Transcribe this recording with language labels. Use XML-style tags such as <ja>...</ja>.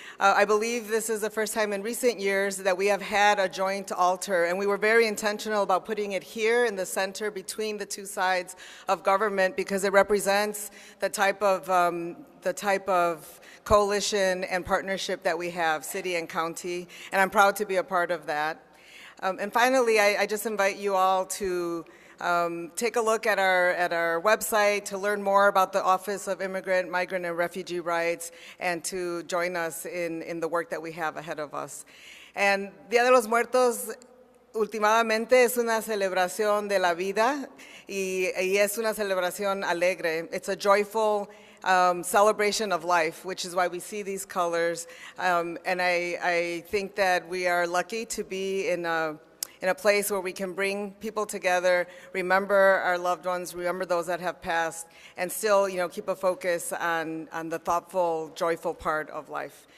<en>I believe this is the first time in recent years that we have had a joint altar, and we were very intentional about putting it here in the center between the two sides of government because it represents the type of coalition and partnership that we have, city and county, and I'm proud to be a part of that. And finally, I just invite you all to take a look at our website to learn more about the Office of Immigrant, Migrant, and Refugee Rights, and to join us in the work that we have ahead of us.</en> <es>And Día de los Muertos últimamente es una celebración de la vida y es una celebración alegre.</es> <en>It's a joyful celebration of life, which is why we see these colors. And I think that we are lucky to be in a place where we can bring people together, remember our loved ones, remember those that have passed, and still, keep a focus on the thoughtful, joyful part of life.</en>